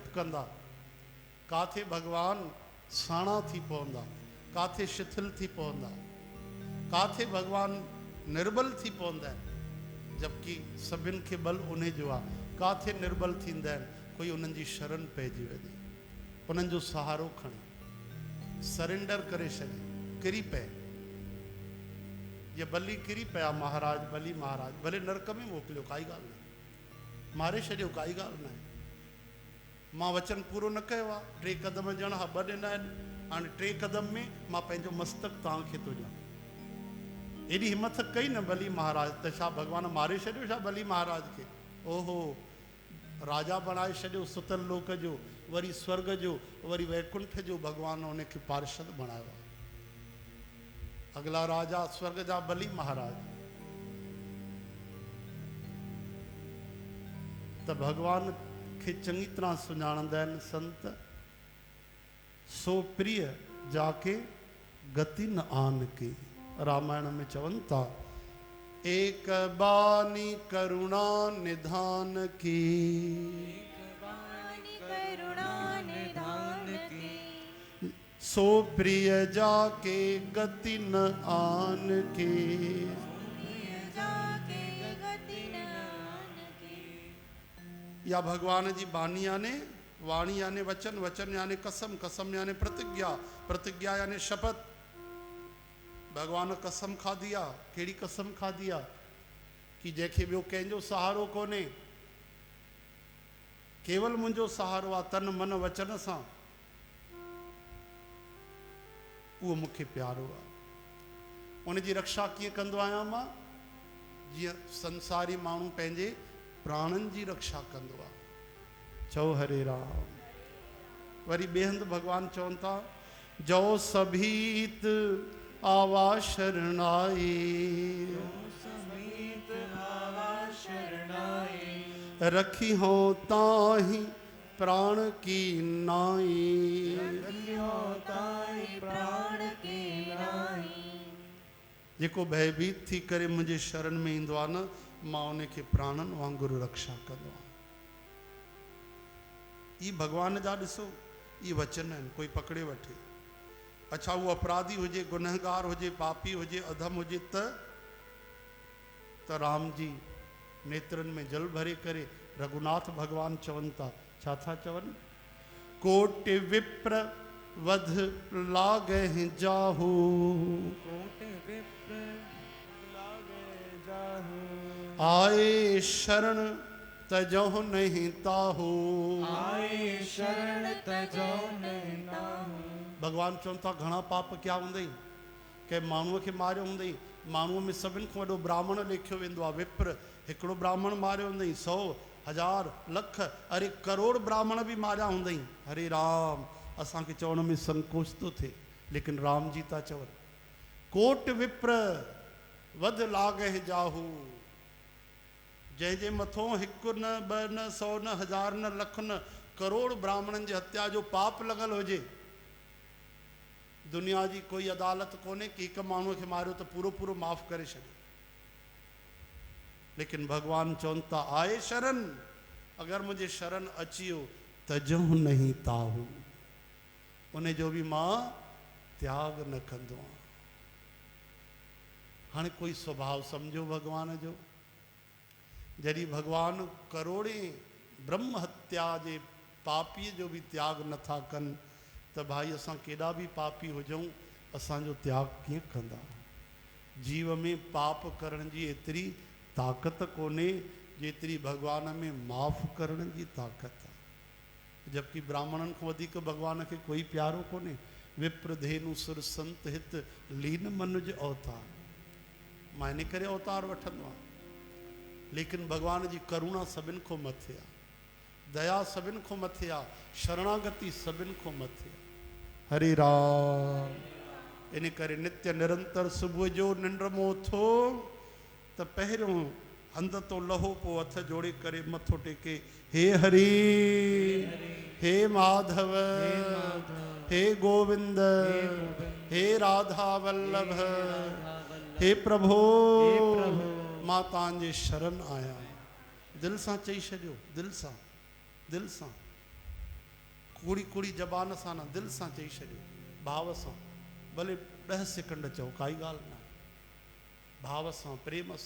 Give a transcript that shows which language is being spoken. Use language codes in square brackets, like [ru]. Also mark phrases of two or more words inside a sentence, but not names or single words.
[sd] कंदा काथे भॻवानु साणा थी पवंदा काथे शिथिल थी पवंदा काथे भॻवानु निर्बल थी पवंदा आहिनि जबकि सभिनि खे बल उन जो आहे काथे निर्बल थींदा आहिनि कोई उन्हनि जी शरण पइजी वञे उन्हनि जो सहारो खणे सरेंडर करे छॾे किरी पए ये बली किरी पिया महाराज, बली महाराज भले नरक में मोकिलियो, काई ॻाल्हि न, मारे छॾियो, काई ॻाल्हि न आहे। मां वचन पूरो न कयो आहे, 3 कदम ॼण हा 2 ॾिना आहिनि, हाणे 3 कदम में मां पंहिंजो मस्तक तव्हांखे थो ॾियां। एॾी हिम्मत कई न बली महाराज, त छा भॻवान मारे छॾियो छा बली महाराज खे? ओहो, राजा बणाए छॾियो सुतल लोक जो, वरी स्वर्ग जो, वरी वैकुंठ जो, भगवान उनखे पार्षद बणायो आहे। अगला राजा स्वर्ग जा बली महाराज। त भगवान खे चङी तरह सुञाणंदा आहिनि संत। [awa] सो प्रिय जाके गति न आन की, [sd] रामायण में चवनि था, [awa] एक बानी करुणा निधान की, करुणा निधान की, सो प्रिय जाके गति न आन की। जाके गति न आन की। [sd] या भगवान जी बानी याने वाणी, यानी वचन, वचन यानी कसम, कसम यानी प्रतिज्ञा, प्रतिज्ञा यानी शपथ। भगवान कसम खाधी आहे। कहिड़ी कसम खाधी आहे? कि जंहिंखे ॿियो कंहिंजो सहारो कोन्हे, केवल मुंहिंजो सहारो आहे, तन मन वचन सां, उहो मूंखे प्यारो आहे। उनजी रक्षा कीअं कंदो आहियां मां? जीअं संसारी माण्हू पंहिंजे प्राणनि जी रक्षा कंदो आहे। चओ हरे राम। वरी ॿिए हंधि भगवान चवनि था, [awa] जो सभीत आवा शरणाई, रखी हो ताही प्राण की नाई। [sd] जेको भयभीत थी करे मुंहिंजे शरण में ईंदो आहे न, मां उनखे प्राणनि वांगुरु रक्षा कंदो आहियां। ई भगवान जा ॾिसो, ई वचन आहिनि। कोई पकड़े वठे, अच्छा वो अपराधी हुजे, गुनहगार हुजे, पापी हुजे, अधम हुजे, त राम जी नेत्रनि में जल भरे करे रघुनाथ भगवान चवनि था, छा था चवनि? [awa] कोटि विप्र वध लागे जाहू, आए शरण तजो नहीं ताहू, आए शरण तजो नहीं ताहू। [sd] भगवान चवनि था, घणा पाप क्या हूंदई, कंहिं माण्हूअ खे मारियो हूंदई। माण्हूअ में सभिनि खां वॾो ब्राह्मण लेखियो वेंदो आहे, विप्र। हिकिड़ो ब्राह्मण मारियो हूंदई, 100, 1000, लख, अरे करोड़ ब्राह्मण बि मारिया हूंदई। हरे राम। असांखे चवण में संकोच थो थिए, लेकिन राम जी था चवनि, [awa] कोट विप्र वध लागे जाहू। [sd] जंहिंजे मथां 1 न 2 न 100 न 1000 न लख न करोड़ ब्राह्मणनि जी हत्या जो पाप लॻल हुजे, दुनिया जी कोई अदालत कोन्हे कि हिकु माण्हूअ खे मारियो त पूरो पूरो माफ़ करे छॾियो। लेकिन भगवान चवनि था, [awa] आए शरण, [sd] अगरि मुंहिंजे शरण अची वियो, [awa] तजो नहीं ताहू, [sd] उन जो बि मां त्याग न कंदो आहियां। हाणे कोई स्वभाव सम्झो भगवान जो। जॾहिं भगवान करोड़े ब्रह्म हत्या जे पापीअ जो बि त्याग नथा कनि, त भाई असां केॾा बि पापी हुजूं, असांजो त्याग कीअं कंदा? जीव में पाप करण जी एतिरी ताक़त कोन्हे जेतिरी भगवान में माफ़ करण जी ताक़त आहे। जबकि ब्राह्मणनि खां वधीक भगवान खे कोई प्यारो कोन्हे। [awa] विप्र धेनु सुर संत हित लीन मनुज अवतार, [sd] मां इन करे अवतार वठंदो आहियां। लेकिन भगवान जी करुणा सभिनि खां मथे आहे, दया सभिनि खां मथे आहे, शरणागति सभिनि खां मथे आहे। हरे राम। इन करे नित्य निरंतर सुबुह जो निंड मां उथो त पहिरियों हंध तो लहो, पोइ हथ जोड़े करे मथो टेके, हे हरि, हे माधव, हे गोविंद, हे राधा वल्लभ, हे प्रभो, मां तव्हांजे शरण आया। दिलि सां चई छॾियो, दिलि सां, दिलि सां, कूड़ी कूड़ी ज़बान सां न, दिलि सां चई छॾियो, भाव सां। भले 10 सेकंड चओ, काई ॻाल्हि न, भाव सां, प्रेम सां।